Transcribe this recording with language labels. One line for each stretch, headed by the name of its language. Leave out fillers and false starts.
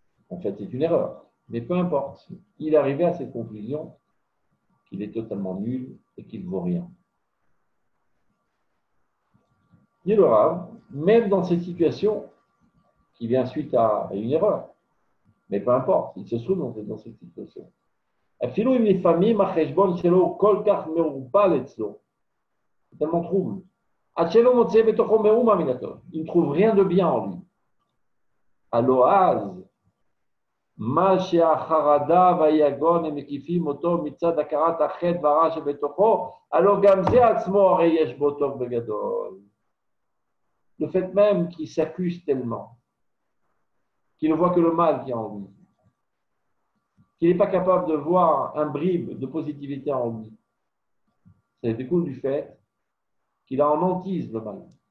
French: En fait, c'est une erreur. Mais peu importe. Il est arrivé à cette conclusion qu'il est totalement nul et qu'il ne vaut rien. Dit le Rav, même dans cette situation, qui vient suite à une erreur, mais peu importe, il se trouve dans cette situation.
Hebrew: אפילו אם לפעמים החשבון שלו הוא כל כך מעורפל אצלו,
French: c'est tellement trouble.
Hebrew: עד שלא מוצא בתוכו מאומה מן הטוב,
French: il ne trouve rien de bien en lui.
Hebrew: הלא אז, מה שהחרדה והיגון הם מקיפים אותו מצד הכרת החטא והרע שבתוכו, הלא גם זה עצמו הרי יש בו טוב בגדול.
French: Le fait même qu'il s'accuse tellement, qu'il ne voit que le mal qui est en lui, qu'il n'est pas capable de voir un bribe de positivité en lui, ça découle du fait qu'il a en hantise le mal.